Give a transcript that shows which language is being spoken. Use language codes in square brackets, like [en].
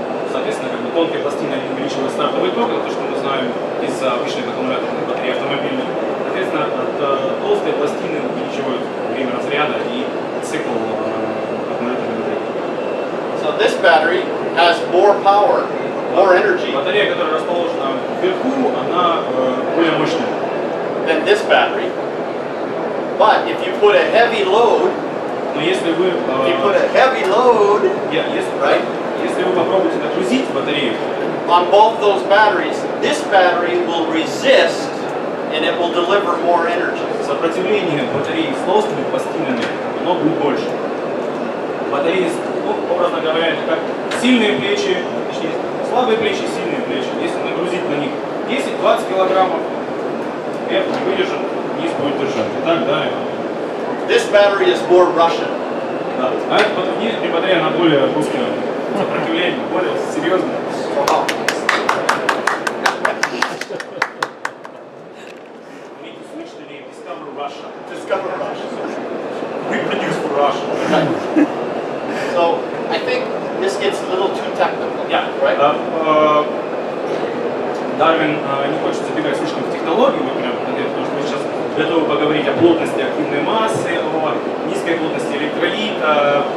[ru] Соответственно, как бы тонкие пластины увеличивают стартовый ток, это то, что мы знаем из обычных аккумуляторных батарей автомобильных. Соответственно, толстые пластины увеличивают время разряда и цикл аккумуляторной батареи. [en] so this battery has more power, more energy [ru] Батарея, которая расположена вверху, она более мощная. [en] than this battery. But if you put a heavy load, [ru] Но если вы, [en] right, [ru] если вы попробуете нагрузить батарею, [en] on both those batteries, this battery will resist and it will deliver more energy. [ru] сопротивление батареи с толстыми пластинами, оно будет больше. Батареи, образно говоря, это как сильные плечи, точнее, слабые плечи, сильные плечи. Если нагрузить на них 10-20 килограммов, верх не выдержит, низ будет держать. И так далее. [en] This battery is more Russian. [ru] Да. А эта батарея, она более русская, сопротивление, более серьезное. [en] Wow. We need to switch the name, Discover Russia. Discover Russia. We produce for Russia. So I think this gets a little too technical, right? [ru] Дарвин не хочет забегать слишком в технологию, вот прям, потому что мы сейчас готовы поговорить о плотности активной массы, о низкой плотности электролита.